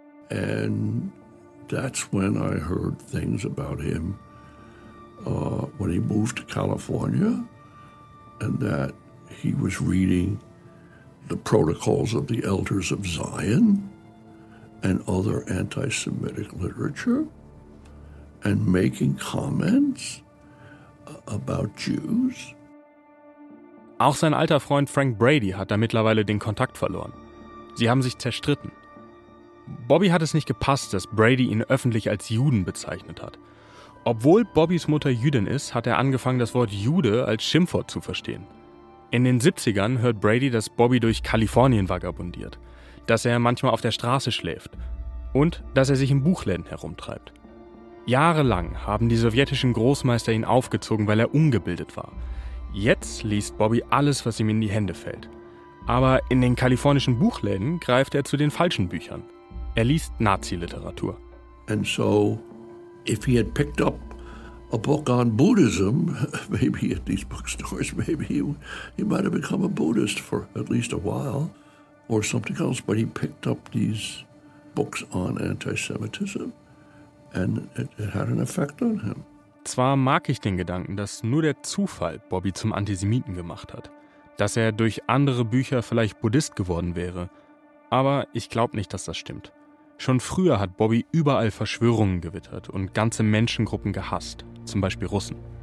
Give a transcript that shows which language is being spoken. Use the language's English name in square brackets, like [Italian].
[English] And that's when I heard things about him, when he moved to California, and that he was reading the protocols of the Elders of Zion and other anti-Semitic literature and making comments about Jews. [German] Auch sein alter Freund Frank Brady hat da mittlerweile den Kontakt verloren. Sie haben sich zerstritten. Bobby hat es nicht gepasst, dass Brady ihn öffentlich als Juden bezeichnet hat. Obwohl Bobbys Mutter Jüdin ist, hat er angefangen, das Wort Jude als Schimpfwort zu verstehen. In den 70ern hört Brady, dass Bobby durch Kalifornien vagabundiert, dass er manchmal auf der Straße schläft und dass er sich in Buchläden herumtreibt. Jahrelang haben die sowjetischen Großmeister ihn aufgezogen, weil er ungebildet war. Jetzt liest Bobby alles, was ihm in die Hände fällt. Aber in den kalifornischen Buchläden greift er zu den falschen Büchern. Er liest Nazi-Literatur. [English] And so, if he had picked up a book on Buddhism, maybe at these bookstores, maybe he might have become a Buddhist for at least a while or something else. But he picked up these books on anti-Semitism and it had an effect on him. [German] Zwar mag ich den Gedanken, dass nur der Zufall Bobby zum Antisemiten gemacht hat, dass er durch andere Bücher vielleicht Buddhist geworden wäre, aber ich glaube nicht, dass das stimmt. Schon früher hat Bobby überall Verschwörungen gewittert und ganze Menschengruppen gehasst, zum Beispiel Russen.